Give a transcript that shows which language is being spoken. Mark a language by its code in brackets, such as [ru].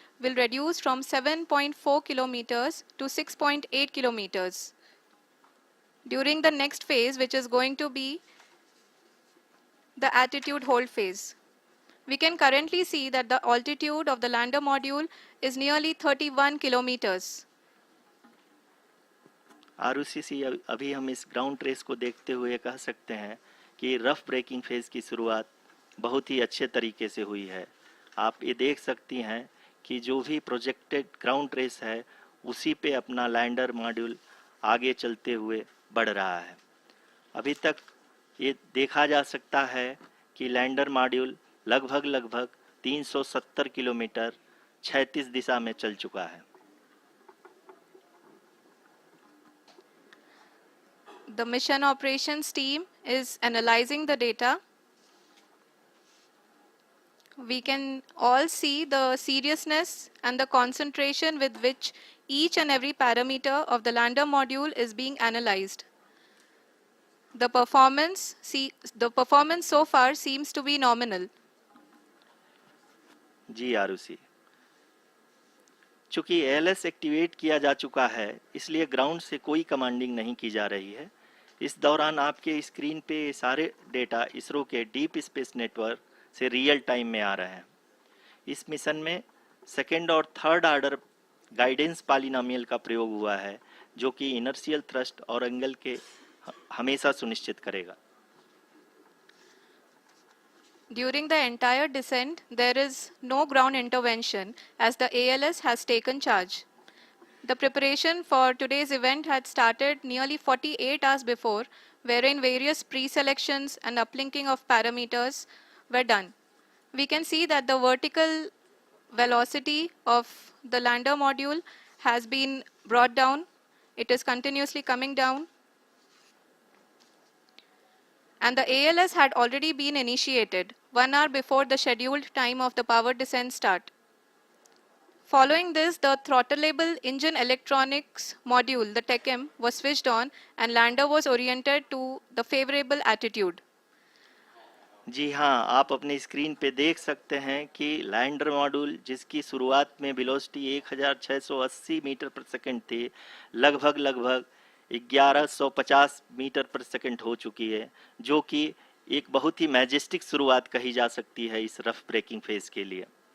[en] will reduce from 7.4 kilometers to 6.8 kilometers. During the next phase, which is going to be the attitude hold phase, we can currently see that the altitude of the lander module is nearly 31 kilometers. [hi] Arushi, अभी हम इस ground trace को देखते हुए कह सकते हैं कि रफ ब्रेकिंग फेज की शुरुआत बहुत ही अच्छे तरीके से हुई है। आप ये देख सकती हैं कि जो भी प्रोजेक्टेड ग्राउंड ट्रेस है उसी पे अपना लैंडर मॉड्यूल आगे चलते हुए बढ़ रहा है। अभी तक ये देखा जा सकता है कि लैंडर मॉड्यूल लगभग 370 किलोमीटर क्षैतिज दिशा में चल चुका है। [en] The mission operations team is analyzing the data. We can all see the seriousness and the concentration with which each and every parameter of the lander module is being analyzed. The performance so far seems to be nominal. [hi] जी आरुषि, चूंकि ALS activate किया जा चुका है इसलिए ground से कोई commanding नहीं की जा रही है। इस दौरान आपके स्क्रीन पे सारे डेटा इसरो के डीप स्पेस नेटवर्क से रियल टाइम में आ रहे हैं। इस मिशन में सेकेंड और थर्ड ऑर्डर गाइडेंस पॉलिनोमियल का प्रयोग हुआ है जो कि इनर्शियल थ्रस्ट और एंगल के हमेशा सुनिश्चित करेगा। [en] During the entire descent, there is no ground intervention as the ALS has taken charge. The preparation for today's event had started nearly 48 hours before, wherein various pre-selections and uplinking of parameters were done. We can see that the vertical velocity of the lander module has been brought down. It is continuously coming down. And the ALS had already been initiated 1 hour before the scheduled time of the power descent start. Following this, the throttleable engine electronics module, the TECM, was switched on and lander was oriented to the favorable attitude. [hi] जी हाँ, आप अपनी screen पे देख सकते हैं कि lander module जिसकी शुरुआत में वेलोसिटी 1680 मीटर पर सेकंड थी, लगभग 1150 मीटर पर सेकंड हो चुकी है, जो कि एक बहुत ही मैजेस्टिक शुरुआत कही जा सकती है इस रफ ब्रेकिंग फेज के लिए।